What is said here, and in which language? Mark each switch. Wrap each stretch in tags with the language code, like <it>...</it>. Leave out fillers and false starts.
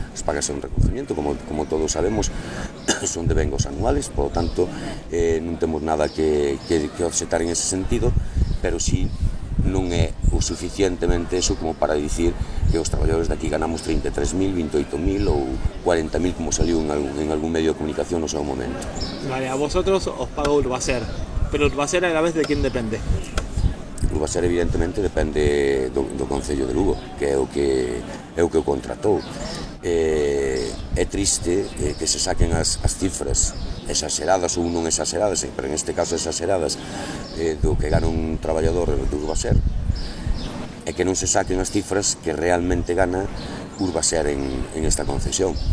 <es>As pagas son un reconocimiento, como todos sabemos, son de vengos anuales, por lo tanto,</es> <gl>non temos nada que obxetar en ese sentido, pero sí non é o suficientemente eso como para dicir que os traballadores daqui ganamos 33.000, 28.000 ou 40.000 como saliu en algún medio de comunicación no seu momento.</gl> <es>Vale, a vosotros os paga Urbaser, pero Urbaser a la vez de quién depende?</es> <gl>Urbaser evidentemente depende do Concello de Lugo, que é o que o contratou. É triste que se saquen as cifras exageradas ou non exageradas, pero en este caso exageradas, do que gana un traballador de Urbaser, e que non se saquen as cifras que realmente gana Urbaser en esta concesión.</gl>